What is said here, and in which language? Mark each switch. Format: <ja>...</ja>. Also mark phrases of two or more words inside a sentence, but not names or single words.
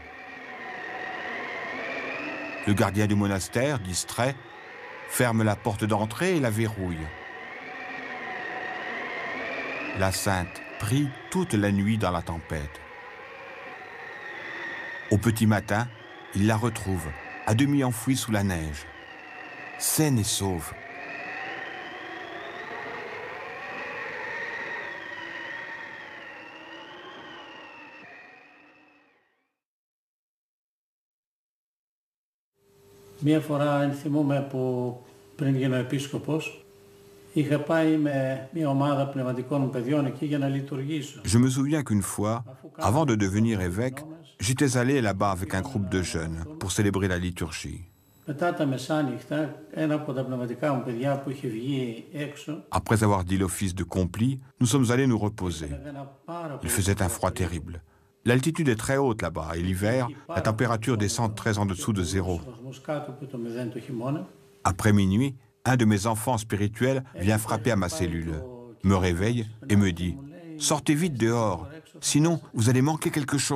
<fr>Le gardien du monastère, distrait, ferme la porte d'entrée et la verrouille. La sainte prie toute la nuit dans la tempête. Au petit matin, il la retrouve, à demi enfouie sous la neige, saine et sauve.</fr> <el>Μία φορά ενθυμούμε που πριν γίνω επίσκοπος, είχα πάει με μια ομάδα πνευματικών παιδιών εκεί για να λειτουργήσω.</el> <fr>Je me souviens qu'une fois, avant de devenir évêque, j'étais allé là-bas avec un groupe de jeunes pour célébrer la liturgie.</fr> <el>Μετά τα μεσάνυχτα, ένα από τα πνευματικά μου παιδιά που είχε βγει έξω,</el> <fr>Après avoir dit l'office de compli, nous sommes allés nous reposer. Il faisait un froid terrible. L'altitude est très haute là-bas et l'hiver, la température descend très en dessous de 0. Après minuit, un de mes enfants spirituels vient frapper à ma cellule, me réveille et me dit « Sortez vite dehors, sinon vous allez manquer quelque chose.</fr>